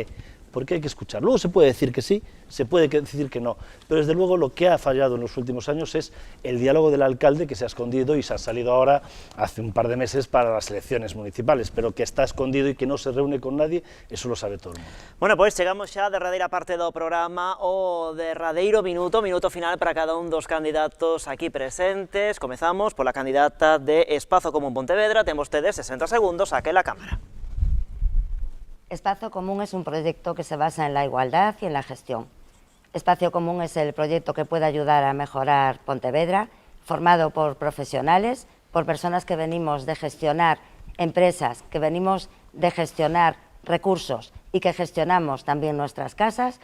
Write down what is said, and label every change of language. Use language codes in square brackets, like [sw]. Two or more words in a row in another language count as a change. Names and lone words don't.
[es] Porque hay que escuchar. Luego se puede decir que sí, se puede decir que no, pero desde luego lo que ha fallado en los últimos años es el diálogo del alcalde, que se ha escondido y se ha salido ahora hace un par de meses para las elecciones municipales, pero que está escondido y que no se reúne con nadie, eso lo sabe todo el mundo. [gl] Bueno, pois chegamos xa á derradeira parte do programa, o derradeiro minuto final para cada un dos candidatos aquí presentes. Comezamos pola candidata de Espazo Común Pontevedra, ten vostedes 60 segundos, [es] saque la cámara. Espacio Común es un proyecto que se basa en la igualdad y en la gestión. Espacio Común es el proyecto que puede ayudar a mejorar Pontevedra, formado por profesionales, por personas que venimos de gestionar empresas, que venimos de gestionar recursos y que gestionamos también nuestras casas.